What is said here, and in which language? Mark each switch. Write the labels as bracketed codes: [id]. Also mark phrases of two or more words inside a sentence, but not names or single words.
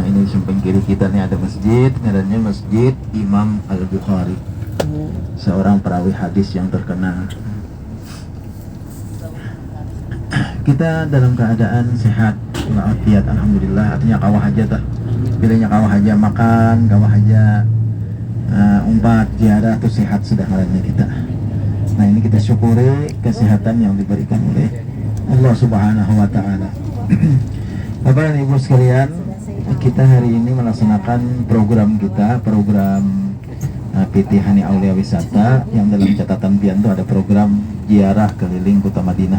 [id] di samping kiri kita nih ada masjid, namanya Masjid Imam Al-Bukhari, seorang perawi hadis yang terkenal. Kita dalam keadaan sehat walafiat, alhamdulillah. [bjn] Artinya kawah aja tah, pilihnya kawah aja makan, kawah aja umpat ziarah tuh sehat sudah ngarannya kita. [id] Nah ini kita syukuri kesehatan yang diberikan oleh Allah [ar] سبحانه وتعالى. [id] Bapak dan Ibu sekalian, kita hari ini melaksanakan program kita, program PT Hani Aulia Wisata, yang dalam catatan pian itu ada program ziarah keliling Kota Madinah.